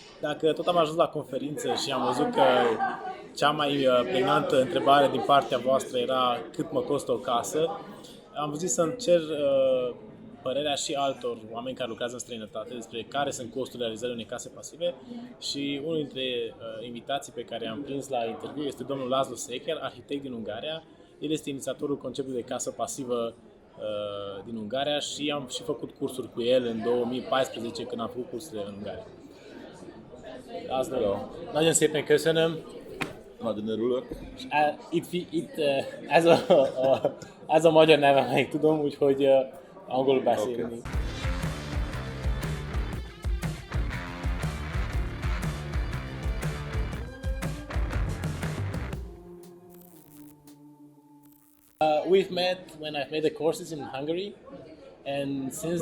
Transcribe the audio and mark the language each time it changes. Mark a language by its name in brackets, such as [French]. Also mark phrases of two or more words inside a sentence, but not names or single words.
[Romanian] Dacă tot am ajuns la conferință și am văzut că cea mai pregnantă întrebare din partea voastră era cât mă costă o casă, am zis să-mi cer părerea și altor oameni care lucrează în străinătate despre care sunt costurile realizării unei case pasive și unul dintre invitații pe care am prins la interviu este domnul Laszlo Szeker, arhitect din Ungaria. El este inițiatorul conceptului de casă pasivă din Ungaria și am și făcut cursuri cu el în 2014 când am făcut cursurile în Ungaria. Laszlo, [Hungarian] nagyon szépen köszönöm. Nagyon örülök. Ez a magyar neve meg tudom, úgyhogy angolul beszélni. [English] Okay. We've met when I've made the courses in Hungary, and since